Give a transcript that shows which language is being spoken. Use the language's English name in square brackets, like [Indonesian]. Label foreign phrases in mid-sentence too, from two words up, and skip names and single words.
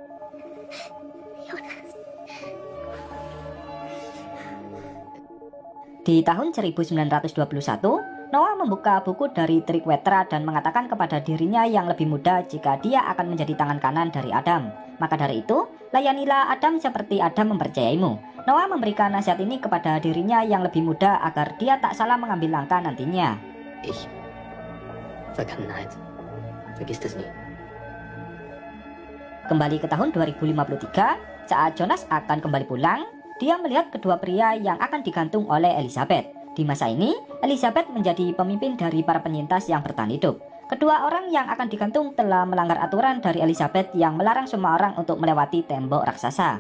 [Indonesian] Di tahun 1921, Noah membuka buku dari Triquetra dan mengatakan kepada dirinya yang lebih muda jika dia akan menjadi tangan kanan dari Adam. Maka dari itu, layanilah Adam seperti Adam mempercayaimu. Noah memberikan nasihat ini kepada dirinya yang lebih muda agar dia tak salah mengambil langkah nantinya. [German] Vergangenheit. Vergiss das nie. [Indonesian] Kembali ke tahun 2053, saat Jonas akan kembali pulang, dia melihat kedua pria yang akan digantung oleh Elizabeth. Di masa ini, Elizabeth menjadi pemimpin dari para penyintas yang bertahan hidup. Kedua orang yang akan digantung telah melanggar aturan dari Elizabeth yang melarang semua orang untuk melewati tembok raksasa.